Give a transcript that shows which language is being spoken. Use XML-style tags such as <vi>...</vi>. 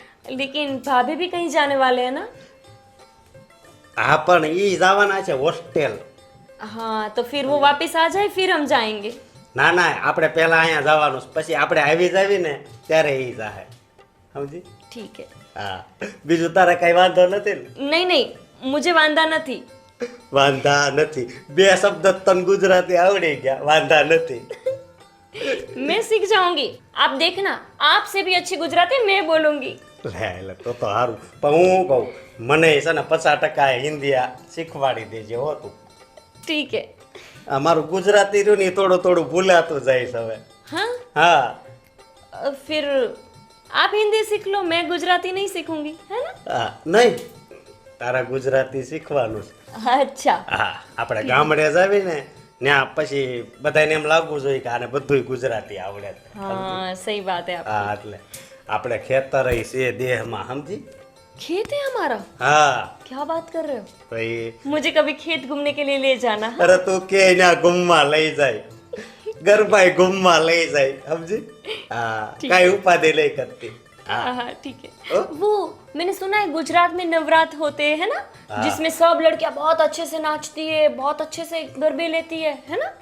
<hi>लेकिन भाभी भी कहीं जाने वाले हैं ना?</hi> <gu>હા પણ ઈ જવાના છે હોસ્ટેલ।</gu> <hi>हाँ, तो फिर वो वापस आ जाए फिर हम जाएंगे।</hi> <gu>ના ના આપણે પહેલા અહીંયા જવાનું છે, પછી આપણે આવી જાવી ને ત્યારે ઈ જાહે, સમજી?</gu> <hi>ठीक है।</hi> <gu>હા બીજું તારે કઈ વાંધો નથી ને?</gu> <hi>नहीं नहीं, मुझे वांदा नहीं।</hi> <gu>વાંધા નથી બે શબ્દ તને ગુજરાતી આવડી ગયા, વાંધા નથી।</gu> <hi>मैं सीख जाऊंगी, आप देखना, आपसे भी अच्छी गुजराती मैं बोलूंगी।</hi> <gu>લે તો સારું પણ હું શું કહું મને છે ને 50% હિન્દી શીખવાડી દેજે હો તું।</gu> <hi>ठीक है।</hi> <gu>આ મારું ગુજરાતી રહ્યું ને થોડું થોડું ભૂલાતું જાય છે હવે।</gu> <hi>हाँ,</hi> <gu>હા</gu> <hi>फिर आप हिंदी सीख लो, मैं गुजराती नहीं सीखूंगी, है ना?</hi> <gu>હા નહીં તારા ગુજરાતી શીખવાનું છે।</gu> <hi>अच्छा,</hi> <gu>હા આપણે ગામડે જાવી ને ત્યાં પછી બધાને એમ લાગવું જોઈએ કે આને બધુંય ગુજરાતી આવડે છે।</gu> <hi>हाँ सही बात है। आप</hi> <gu>હા એટલે આપણે ખેતર છે દેહમાં, સમજી?</gu> <hi>खेत है हमारा?</hi> <gu>હા</gu> <hi>क्या बात कर रहे हो?</hi> <gu>તો એ</gu> <hi>मुझे कभी खेत घूमने के लिए ले जाना। हाँ?</hi> <gu>અરે તું કે ના ગુમમાં લઈ જાય ગરબાઈ ગુમમાં લઈ જાય, સમજી? હા કાંઈ ઉપાધિ લઈ કરતી। હા</gu> <hi>हाँ ठीक है। ओ? वो मैंने सुना है गुजरात में नवरात्र होते हैं, है ना? जिसमें सब लड़कियां बहुत अच्छे से नाचती है, बहुत अच्छे से गरबे लेती है ना?</hi>